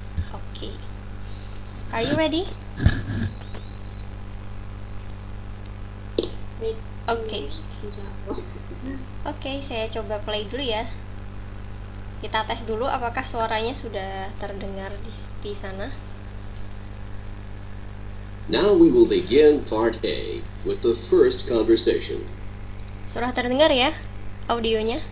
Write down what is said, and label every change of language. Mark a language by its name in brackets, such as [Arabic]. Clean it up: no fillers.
[English] Oke. Are you ready? Wait. Oke. [Indonesian] Tidak. Oke, saya coba play dulu ya. Kita tes dulu apakah suaranya sudah terdengar di sana. [English] Now we will begin part A with the first conversation. [Indonesian] Sudah terdengar ya audionya?